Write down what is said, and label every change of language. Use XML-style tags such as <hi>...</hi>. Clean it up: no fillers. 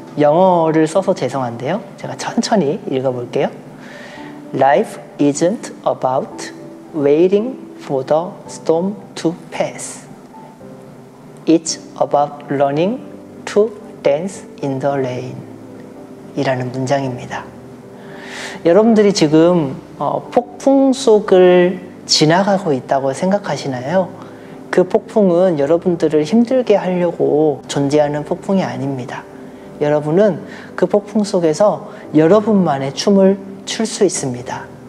<ko>영어를 써서 죄송한데요, 제가 천천히 읽어볼게요.</ko> <en>Life isn't about waiting for the storm to pass. It's about learning to dance in the rain.</en> <ko>이라는 문장입니다. 여러분들이 지금 폭풍 속을 지나가고 있다고 생각하시나요? 그 폭풍은 여러분들을 힘들게 하려고 존재하는 폭풍이 아닙니다. 여러분은 그 폭풍 속에서 여러분만의 춤을 출 수 있습니다.</ko>